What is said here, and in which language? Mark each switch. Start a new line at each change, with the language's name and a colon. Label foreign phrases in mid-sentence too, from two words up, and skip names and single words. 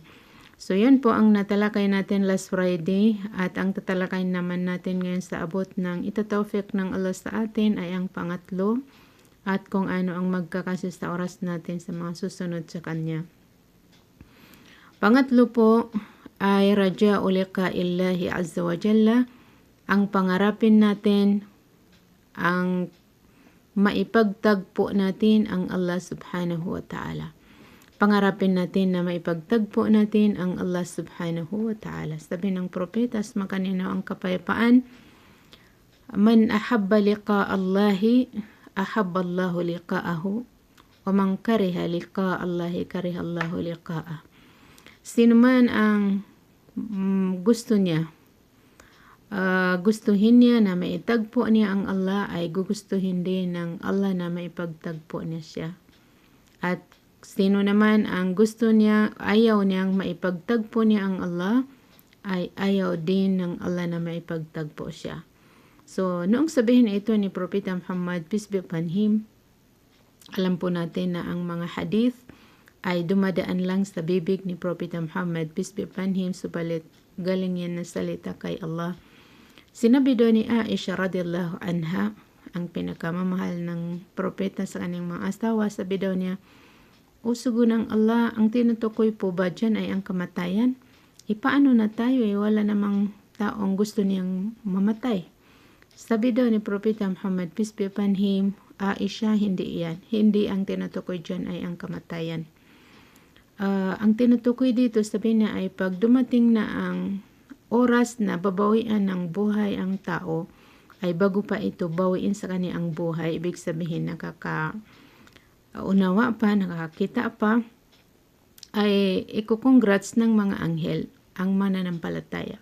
Filipino: So yun po ang natalakay natin last Friday at ang tatalakay naman natin ngayon sa abot ng itatawfiq ng Allah sa atin ay ang pangatlo at kung ano ang magkakasya sa oras natin sa mga susunod sa Kanya. Pangatlo po ay
Arabic: رجاء لقاء الله عز وجل,
Filipino: ang pangarapin natin ang maipagtagpo natin ang Allah
Arabic: سبحانه وتعالى.
Filipino: Pangarapin natin na maipagtagpo natin ang Allah
Arabic: سبحانه وتعالى.
Filipino: Sabi ng propeta, makanino ang kapayapaan,
Arabic: من أحب لقاء الله أحب الله لقاءه ومن كره لقاء الله كره الله لقاءه.
Filipino: Sino man ang gusto niya, gustuhin niya na maitagpo niya ang Allah, ay gugustuhin din ng Allah na maipagtagpo niya siya. At sino naman ang gusto niya, ayaw niyang maipagtagpo niya ang Allah, ay ayaw din ng Allah na maipagtagpo siya. So, noong sabihin ito ni Propeta Muhammad,
English: peace be upon him,
Filipino: alam po natin na ang mga hadith ay dumadaan lang sa bibig ni Propeta Muhammad,
English: peace be upon him,
Filipino: subalit galing yan na salita kay Allah. Sinabi doon ni Aisha
Arabic: رضي الله عنها,
Filipino: ang pinakamamahal ng propeta sa kanyang mga asawa, sabi daw niya, o sugo ng Allah, ang tinutukoy po ba dyan ay ang kamatayan? Paano na tayo wala namang taong gusto niyang mamatay? Sabi daw ni Propeta Muhammad,
English: peace be upon him,
Filipino: Aisha, hindi yan. Hindi ang tinutukoy dyan ay ang kamatayan. Ang tinutukoy dito, sabi niya, ay pag dumating na ang oras na babawian ng buhay ang tao, ay bago pa ito bawiin sa kanya ang buhay, ibig sabihin nakakaunawa pa, nakakita pa, ay ikukongrats ng mga anghel ang mananampalataya.